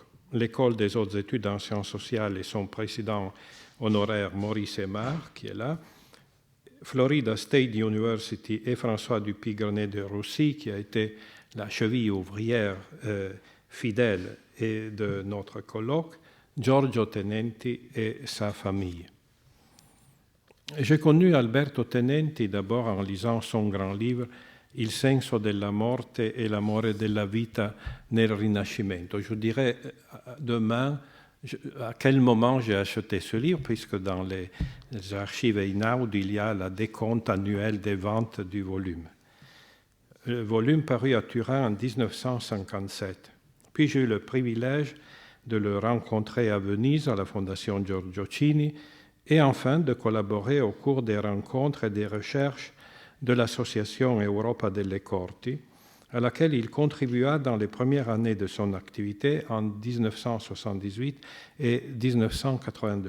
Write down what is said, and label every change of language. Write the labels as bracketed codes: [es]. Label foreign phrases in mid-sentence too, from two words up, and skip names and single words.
[fr] L'École des hautes études en sciences sociales et son président honoraire Maurice Aymar, qui est là, Florida State University et François Dupuy-Grenet de Roussy, qui a été la cheville ouvrière fidèle de notre colloque, Giorgio Tenenti et sa famille. J'ai connu Alberto Tenenti d'abord en lisant son grand livre Il senso della morte e l'amore della vita nel Rinascimento. Je dirais demain à quel moment j'ai acheté ce livre, puisque dans les archives Einaud, il y a la décompte annuelle des ventes du volume. Le volume paru à Turin en 1957. Puis j'ai eu le privilège de le rencontrer à Venise, à la Fondation Giorgio Cini, et enfin de collaborer au cours des rencontres et des recherches de l'association Europa delle Corti, à laquelle il contribua dans les premières années de son activité en 1978 et 1982.